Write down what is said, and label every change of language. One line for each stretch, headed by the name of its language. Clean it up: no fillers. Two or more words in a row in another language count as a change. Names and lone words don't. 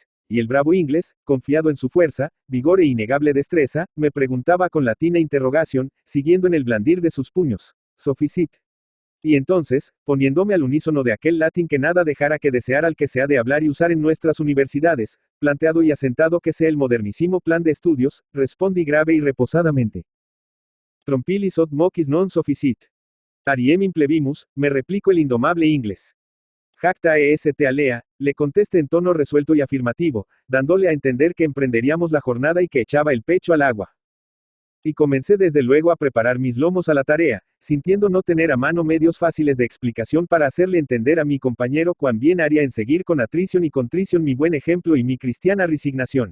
Spanish: Y el bravo inglés, confiado en su fuerza, vigor e innegable destreza, me preguntaba con latina interrogación, siguiendo en el blandir de sus puños: «Sofficit». Y entonces, poniéndome al unísono de aquel latín que nada dejara que desear al que se ha de hablar y usar en nuestras universidades, planteado y asentado que sea el modernísimo plan de estudios, respondí grave y reposadamente:
Latin: «Trompilis od moquis non sofficit. Ariem implebimus»,
Spanish: me replicó el indomable inglés.
Latin: «Jacta est alea»,
Spanish: le contesté en tono resuelto y afirmativo, dándole a entender que emprenderíamos la jornada y que echaba el pecho al agua. Y comencé desde luego a preparar mis lomos a la tarea, sintiendo no tener a mano medios fáciles de explicación para hacerle entender a mi compañero cuán bien haría en seguir con atrición y contrición mi buen ejemplo y mi cristiana resignación.